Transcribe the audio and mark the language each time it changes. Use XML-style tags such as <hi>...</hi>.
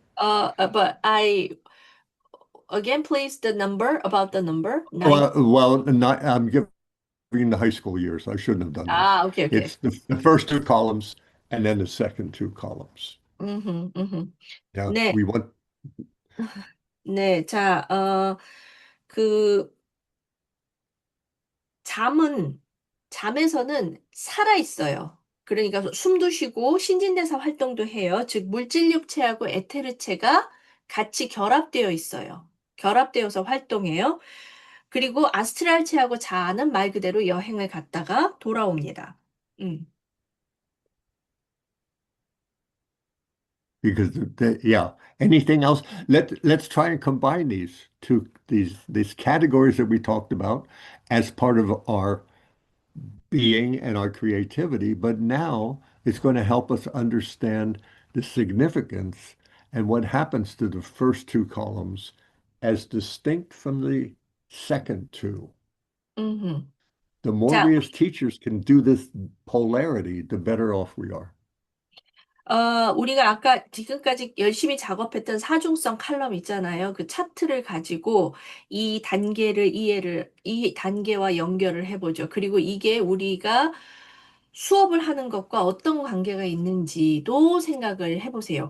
<en>But again, please, about the number. I'm giving the high school years. I shouldn't have done that. Okay. It's the first two columns and then the second two columns. 음흠, 음흠. Now,</en> <ko>네,</ko> <en>we want,</en> <ko>네. 자, 그, 잠에서는 살아 있어요. 그러니까 숨도 쉬고 신진대사 활동도 해요. 즉, 물질육체하고 에테르체가 같이 결합되어 있어요. 결합되어서 활동해요. 그리고 아스트랄체하고 자아는 말 그대로 여행을 갔다가 돌아옵니다. 음.</ko> <en>because yeah, anything else? Let's try and combine these categories that we talked about as part of our being and our creativity, but now it's going to help us understand the significance and what happens to the first two columns as distinct from the second two. 음흠. The more</en> <ko>자,</ko> <en>we as teachers can do this polarity, the better off we are.</en> <ko>우리가 아까 지금까지 열심히 작업했던 사중성 칼럼 있잖아요. 그 차트를 가지고 이 이 단계와 연결을 해보죠. 그리고 이게 우리가 수업을 하는 것과 어떤 관계가 있는지도 생각을 해보세요.</ko>